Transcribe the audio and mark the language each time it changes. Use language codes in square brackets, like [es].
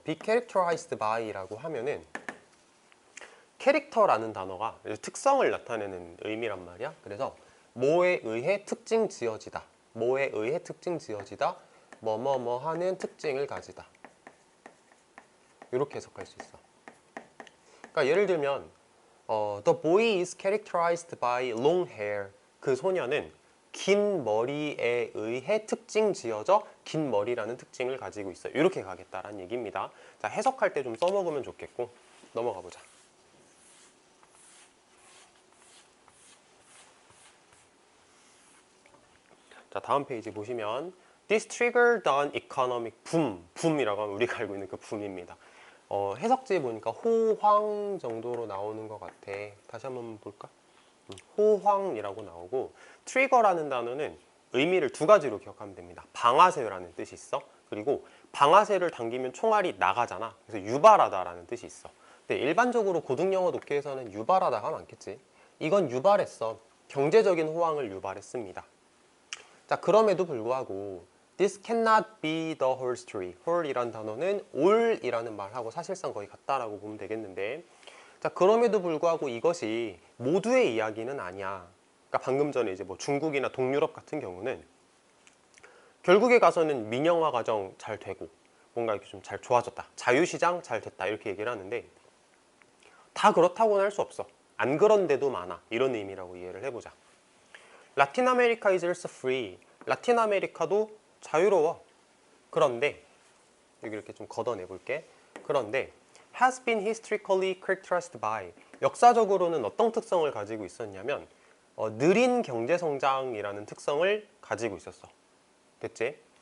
[en] be characterized by [ko] 라고 하면은 캐릭터라는 단어가 특성을 나타내는 의미란 말이야. 그래서 뭐에 의해 특징 지어지다, 뭐에 의해 특징 지어지다, 뭐뭐뭐 하는 특징을 가지다, 이렇게 해석할 수 있어. 그러니까 예를 들면 [en] The boy is characterized by long hair. [ko] 그 소녀는 긴 머리에 의해 특징 지어져 긴 머리라는 특징을 가지고 있어. 이렇게 가겠다라는 얘기입니다. 자, 해석할 때 좀 써먹으면 좋겠고 넘어가 보자. 자, 다음 페이지 보시면 [en] This triggered an economic boom. [ko] 붐이라고 하면 우리가 알고 있는 그 붐입니다. 해석지에 보니까 호황 정도로 나오는 것 같아. 다시 한번 볼까? 호황이라고 나오고 트리거라는 단어는 의미를 두 가지로 기억하면 됩니다. 방아쇠라는 뜻이 있어. 그리고 방아쇠를 당기면 총알이 나가잖아. 그래서 유발하다라는 뜻이 있어. 근데 일반적으로 고등영어 독해에서는 유발하다가 많겠지. 이건 유발했어. 경제적인 호황을 유발했습니다. 자, 그럼에도 불구하고 [en] This cannot be the whole story. [ko] whole이란 단어는 all이라는 말하고 사실상 거의 같다라고 보면 되겠는데, 자, 그럼에도 불구하고 이것이 모두의 이야기는 아니야. 그러니까 방금 전에 이제 뭐 중국이나 동유럽 같은 경우는 결국에 가서는 민영화 과정 잘 되고 뭔가 이렇게 좀 잘 좋아졌다, 자유시장 잘 됐다 이렇게 얘기를 하는데 다 그렇다고는 할 수 없어. 안 그런 데도 많아. 이런 의미라고 이해를 해보자. [en] 라틴 아메리카 is also free. [ko] 라틴 아메리카도 자유로워. 그런데 여기 이렇게 좀 걷어내 볼게. 그런데 [en] has been historically characterized by [ko] 역사적으로는 어떤 특성을 가지고 있었냐면 느린 경제 성장이라는 특성을 가지고 있었어. 됐지?